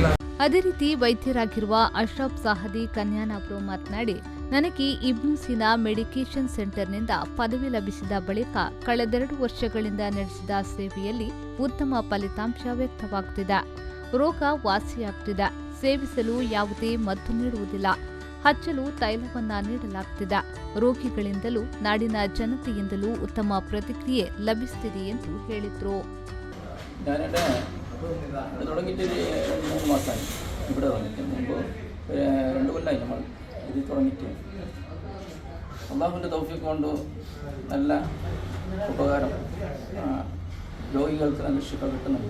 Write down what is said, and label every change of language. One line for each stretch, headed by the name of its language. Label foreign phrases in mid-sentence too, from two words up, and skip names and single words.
Kannada: ಅದೇ ರೀತಿ ವೈದ್ಯರಾಗಿರುವ ಅಶ್ರಫ್ ಸಾಹದಿ ಕನ್ಯಾನಬ್ರು ಮಾತನಾಡಿ, ನನಗೆ ಇಬ್ನು ಸೀನಾ ಮೆಡಿಕೇಷನ್ ಸೆಂಟರ್ನಿಂದ ಪದವಿ ಲಭಿಸಿದ ಬಳಿಕ ಕಳೆದ 2 ವರ್ಷಗಳಿಂದ ನಡೆಸಿದ ಸೇವೆಯಲ್ಲಿ ಉತ್ತಮ ಫಲಿತಾಂಶ ವ್ಯಕ್ತವಾಗುತ್ತಿದೆ. ರೋಗ ವಾಸಿಯಾಗುತ್ತಿದೆ. ಸೇವಿಸಲು ಯಾವುದೇ ಮದ್ದು ನೀಡುವುದಿಲ್ಲ. ಹಚ್ಚಲು ತೈಲವನ್ನ ನೀಡಲಾಗುತ್ತಿದೆ. ರೋಗಿಗಳಿಂದಲೂ ನಾಡಿನ ಜನತೆಯಿಂದಲೂ ಉತ್ತಮ ಪ್ರತಿಕ್ರಿಯೆ ಲಭಿಸುತ್ತಿದೆ ಎಂದು ಹೇಳಿದರು.
Malayalam: തുടങ്ങിയിട്ട് 3 മാസമായി ഇവിടെ തുടങ്ങിയിട്ട് മുമ്പ് 2 കൊല്ലമായി നമ്മൾ ഇത് തുടങ്ങിയിട്ട് അള്ളാഹുവിൻ്റെ തൗഫീഖ് കൊണ്ട് നല്ല ഉപകാരം രോഗികൾക്ക് നല്ല ശിഫ കിട്ടുന്നുണ്ട്.